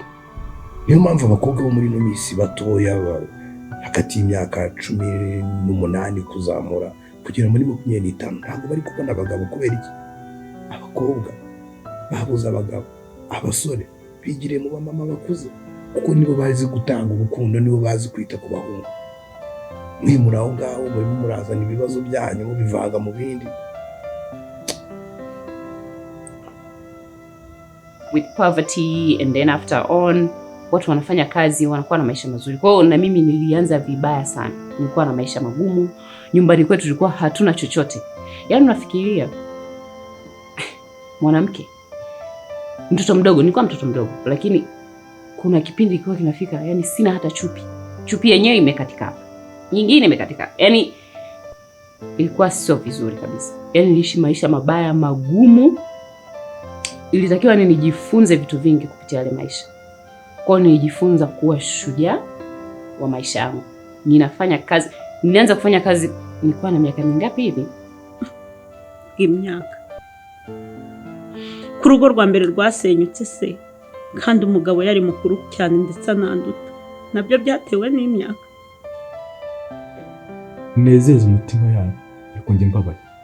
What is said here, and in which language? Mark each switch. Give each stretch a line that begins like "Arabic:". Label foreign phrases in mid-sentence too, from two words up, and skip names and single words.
Kinyarwanda: Niyo mpamvu abakobwa bo muri ino minsi batoya hagati y'imyaka 18 kuzamura kugera muri 25 ntabwo bari kubona abagabo. Kubera iki? Abakobwa babuze abagabo, abasore bigire mu bamama bakuze, kuko nibo bazi gutanga urukundo, nibo bazi kwita ku bahungu. Muraho ngaho muri murazana ibibazo byanyu mubivanga mu bindi.
English: With poverty and then after on
Swahili: watu wanafanya kazi wanakuwa na maisha mazuri. Kwa hiyo na mimi nilianza vibaya sana. Nilikuwa na maisha magumu. Nyumbani kwetu tulikuwa hatuna chochote. Yaani unafikiria mwanamke mtoto mdogo, nilikuwa mtoto mdogo, lakini kuna kipindi kilikuwa kinafika yani sina hata chupi. Chupi yenyewe imekatika hapa, nyingine imekatika. Yani ilikuwa sio vizuri kabisa. Yani niliishi maisha mabaya magumu. Ilitakiwa nijifunze vitu vingi kupitia yale maisha. Kwa hiyo nilijifunza kuwa shujaa wa maisha yangu. Ninafanya kazi, nilianza kufanya kazi nilikuwa na miaka mingapi hivi?
Kinyarwanda: Imyaka. Ku rugo rwa mbere rwasenyutse se, kandi umugabo yari mukuru cyane ndetse ananduta. Nabyo byatewe n'imyaka. Nezeze umutima yanyu, ariko njye mbabaye.